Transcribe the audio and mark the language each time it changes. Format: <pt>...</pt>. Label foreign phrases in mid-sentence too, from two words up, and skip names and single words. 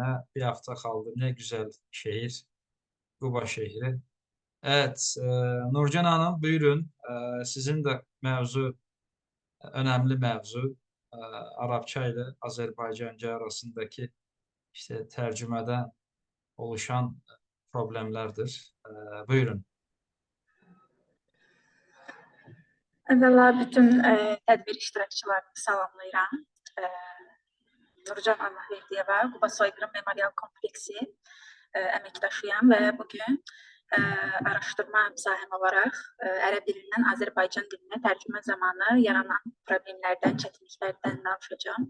<tr>Bir hafta kaldım. Ne güzel şehir. Guba şehri. Evet, Nurcan Hanım buyurun. Sizin de mevzu önemli mevzu. Arapça ile Azerbaycanca arasındaki işte tercümeden oluşan problemlerdir. Buyurun.</tr> <az>Əvvəla bütün tədbir iştirakçılarını salamlayıram. Nurcan Allahverdiyeva, Quba Soyqırım Memorial Kompleksi əməkdaşıyam və bugün araşdırma sahəm olaraq ərəb dilindən Azərbaycan dilinə tərcümə zamanı yaranan problemlərdən, çətinliklərdən danışacağam.</az>